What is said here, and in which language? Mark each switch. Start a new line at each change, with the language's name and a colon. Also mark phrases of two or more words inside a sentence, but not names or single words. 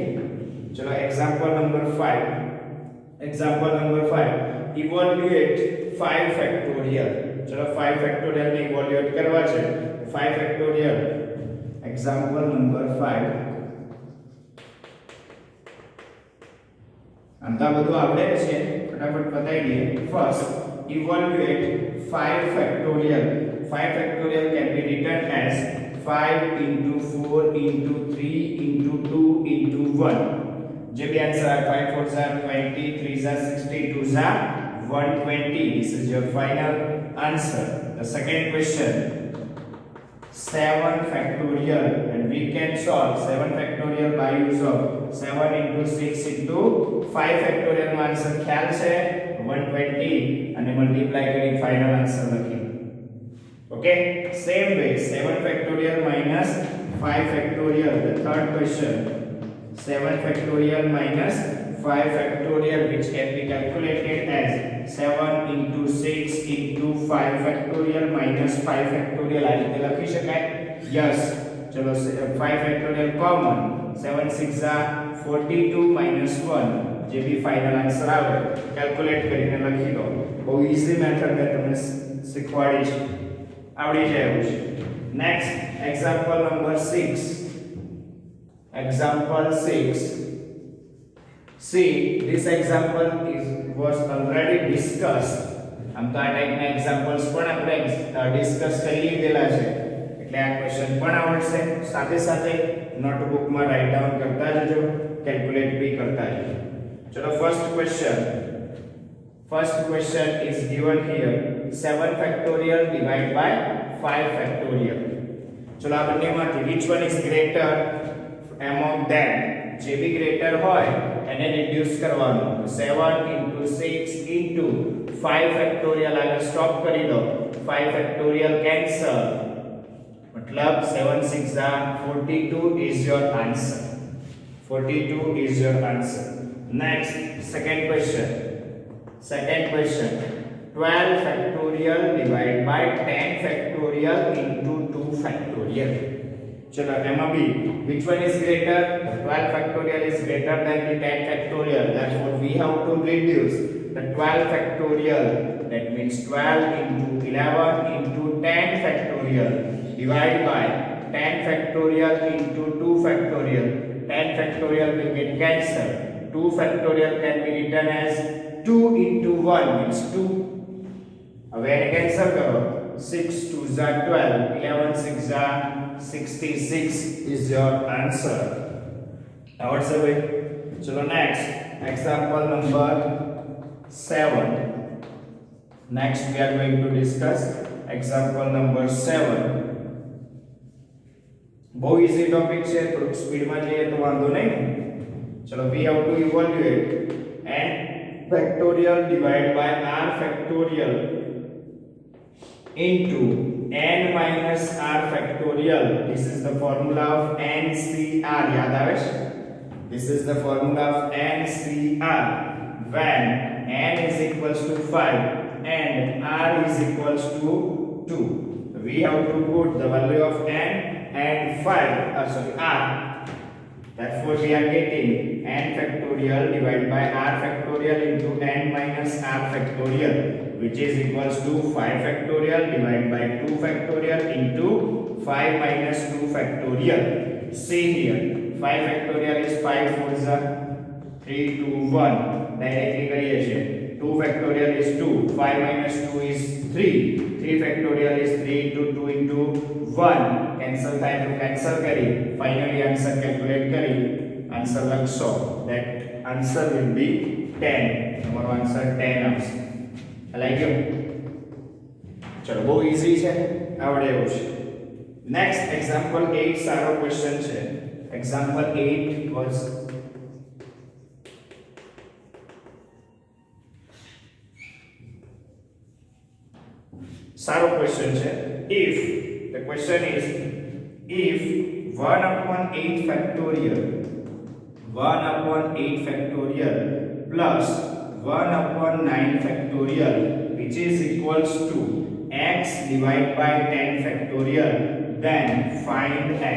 English: ચલો example number 5 evaluate 5 factorial.
Gujarati: ચલો 5 ફેક્ટોરિયલ ને ઇવેલ્યુએટ કરવા છે. 5 ફેક્ટોરિયલ,
English: example number 5.
Gujarati: આમ તો બધું આવડે છે, ફટાફટ બતાવી દઈએ.
English: ફર્સ્ટ evaluate 5 factorial. 5 factorial can be written as 5 into 4 into 3 into 2 into 1.
Gujarati: જે બી
English: આન્સર 5 4 are 20, 3 are 60, 2 are 120. This is your final answer. The second question, 7 factorial, and we can solve 7 factorial by use of 7 into 6 into 5 factorial
Gujarati: નો આન્સર ખ્યાલ છે 120 અને મલ્ટીપ્લાય કરી ફાઇનલ આન્સર લખી.
English: okay, same way 7 factorial minus 5 factorial. The third question, 7 factorial minus 5 factorial, which can be calculated as 7 into 6 into 5 factorial minus 5 factorial.
Gujarati: આ રીતે લખી શકાય? યસ. ચલો
English: 5 factorial common, 7 6 are 42 minus 1,
Gujarati: જે બી
English: final answer
Gujarati: આવે કેલ્ક્યુલેટ કરીને લખી દો. બહુ
English: easy method
Gujarati: મેં તમને શીખવાડી છે, આવડી જાય એવું છે.
English: next example number 6. Example 6. See, this example was already discussed.
Gujarati: આમ તો આ ટાઈપના એક્ઝામ્પલ્સ પણ આપણે ડિસ્કસ કરી લીધેલા છે એટલે આ ક્વેશ્ચન પણ આવડશે. સાથે સાથે નોટબુકમાં
English: write down
Gujarati: કરતા જજો, કેલ્ક્યુલેટ બી કરતા જજો.
English: ચલો first question is given here 7 factorial divided by 5 factorial.
Gujarati: ચલો આ બંનેમાંથી
English: which one is greater among them?
Gujarati: જે બી ગ્રેટર હોય એને રિડ્યુસ કરવાનું.
English: 7 into 6 into 5 factorial આગળ સ્ટોપ
Gujarati: કરી દો.
English: 5 factorial cancel, मतलब 7 6 are 42 is your answer. 42 is your answer. Next, second question 12 factorial divided by 10 factorial into 2 factorial.
Gujarati: ચલો એમા ભી
English: which one is greater? 12 factorial is greater than the 10 factorial, therefore we have to reduce the 12 factorial, that means 12 into 11 into 10 factorial divided by 10 factorial into 2 factorial. 10 factorial will get cancelled. 2 factorial can be written as 2 into 1 means 2.
Gujarati: હવે એને કેન્સલ કરો.
English: 6 2s are 12, 11 6s are 66 is your answer. Now what's the way? Chalo next, example number 7. Next we are going to discuss example number 7.
Gujarati: बहुत
English: easy topic
Gujarati: છે, થોડું સ્પીડ માં જઈએ તો વાંધો નહીં.
English: ચલો we have to evaluate n factorial divided by r factorial into n minus r factorial. This is the formula of NCR.
Gujarati: યાદ આવે છે?
English: This is the formula of NCR. When n is equals to 5 and r is equals to 2, we have to put the value of n and 5 r. Therefore we are getting n factorial divided by r factorial into n minus r factorial, which is equals to 5 factorial divided by 2 factorial into 5 minus 2 factorial. See here, 5 factorial is 5 4s are 3 2 1.
Gujarati: Directly કરીએ છીએ.
English: 2 factorial is 2, 5 minus 2 is 3, 3 factorial is 3 into 2 into 1.
Gujarati: Cancel થાય તો cancel કરી
English: finally answer calculate
Gujarati: કરી answer લખશો.
English: That answer will be 10.
Gujarati: તમારો answer 10 આવશે. લાઈક ગયો? ચલો બહુ ઈઝી છે, આવડે એવું છે.
English: next example 8
Gujarati: સારો ક્વેશ્ચન છે.
English: example 8 was
Gujarati: સારો ક્વેશ્ચન છે.
English: If the question is if 1 upon 8 factorial plus 1 upon 9 factorial which is equals to x divided by 10 factorial, then find x.